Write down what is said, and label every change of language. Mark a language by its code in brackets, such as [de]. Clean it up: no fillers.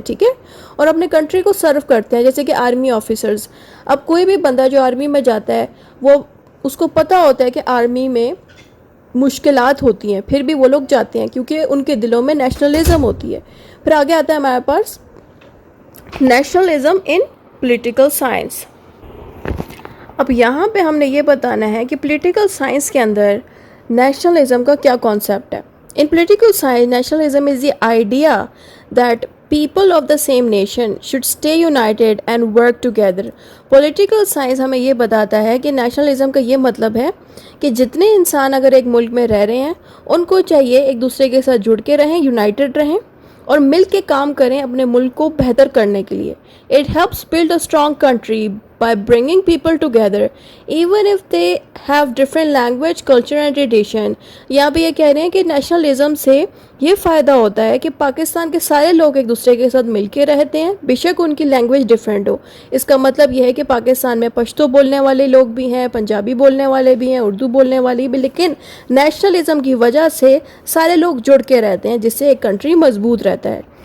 [ur] ٹھیک ہے، اور اپنے کنٹری کو سرو کرتے ہیں. جیسے کہ آرمی آفیسرز، اب کوئی بھی بندہ جو آرمی میں جاتا ہے، وہ اس کو پتہ ہوتا ہے کہ آرمی میں مشکلات ہوتی ہیں، پھر بھی وہ لوگ جاتے ہیں کیونکہ ان کے دلوں میں نیشنلزم ہوتی ہے. پھر آگے آتا ہے ہمارے پاس نیشنلزم ان پولیٹیکل سائنس. اب یہاں پہ ہم نے یہ بتانا ہے کہ پولیٹیکل سائنس کے اندر نیشنلزم کا کیا کانسیپٹ ہے. [en] In political science, nationalism is the idea that people of the same nation should stay united and work together. [ur] Political science ہمیں یہ بتاتا ہے کہ نیشنلزم کا یہ مطلب ہے کہ جتنے انسان اگر ایک ملک میں رہ رہے ہیں ان کو چاہیے ایک دوسرے کے ساتھ جڑ کے رہیں, یونائٹڈ رہیں اور مل کے کام کریں اپنے ملک کو بہتر کرنے کے لیے. [en] It helps build a strong country by bringing people together even if they have different language, culture and tradition. [ur] یہاں پہ یہ کہہ رہے ہیں کہ نیشنلزم سے یہ فائدہ ہوتا ہے کہ پاکستان کے سارے لوگ ایک دوسرے کے ساتھ مل کے رہتے ہیں, بے شک ان کی لینگویج ڈیفرنٹ ہو. اس کا مطلب یہ ہے کہ پاکستان میں پشتو بولنے والے لوگ بھی ہیں, پنجابی بولنے والے بھی ہیں, اردو بولنے والے بھی, لیکن نیشنلزم کی وجہ سے سارے لوگ جڑ کے رہتے ہیں جس سے ایک کنٹری مضبوط رہتا ہے.